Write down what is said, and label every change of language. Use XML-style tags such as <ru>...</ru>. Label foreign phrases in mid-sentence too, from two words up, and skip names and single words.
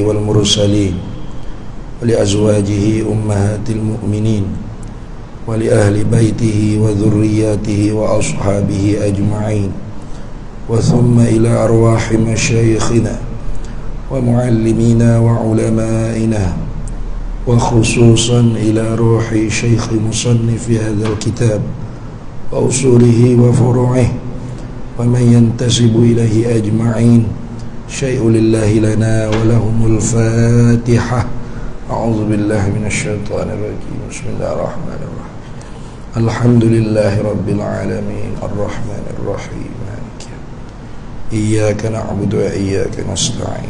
<ar>والمرسلين ولأزواجه أمهات المؤمنين ولأهل بيته وذريته وأصحابه أجمعين وثم إلى أرواح مشايخنا ومعلمينا وعلمائنا وخصوصا إلى روح شيخ مصنف هذا الكتاب وأصوله وفروعه ومن ينتسب إليه أجمعين. شيء لله لنا ولهم الفاتحة. أعوذ بالله من الشيطان الرجيم بسم الله الرحمن الرحيم. الحمد لله رب العالمين الرحمن الرحيم. إياك نعبد وإياك نستعين.</ar>